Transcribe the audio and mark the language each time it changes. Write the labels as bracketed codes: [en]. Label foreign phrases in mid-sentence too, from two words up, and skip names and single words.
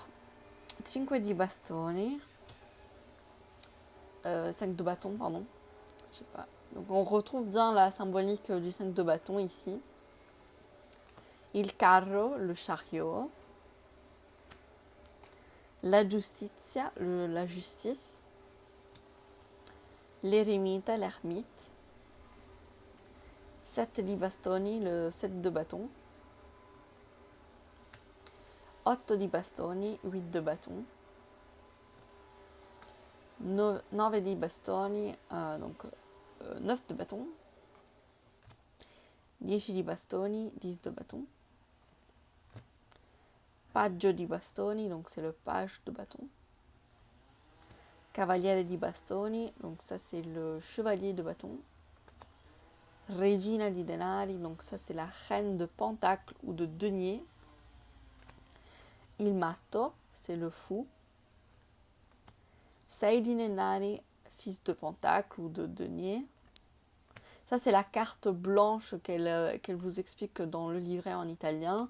[it] Cinque di bastoni. [fr] 5 de bâton, pardon. Je sais pas. Donc on retrouve bien la symbolique du 5 de bâton ici. [it] Il carro, [fr] le chariot. [it] La giustizia, [fr] la justice. [it] L'eremita, [fr] l'ermite. [it] 7 di bastoni, [fr] le 7 de bâton. [it] 8 di bastoni, [fr] 8 de bâton. [it] 9 di bastoni, [fr] donc 9 de bâton. [it] 10 di bastoni, [fr] 10 de bâton. [it] Paggio di bastoni, [fr] donc c'est le page de bâton. [it] Cavaliere di bastoni, [fr] donc ça c'est le chevalier de bâton. [it] Regina di denari, [fr] donc ça c'est la reine de pentacle ou de denier. [it] Il matto, [fr] c'est le fou. [it] 6 di denari, [fr] 6 de pentacle ou de denier. Ça c'est la carte blanche qu'elle vous explique dans le livret en italien.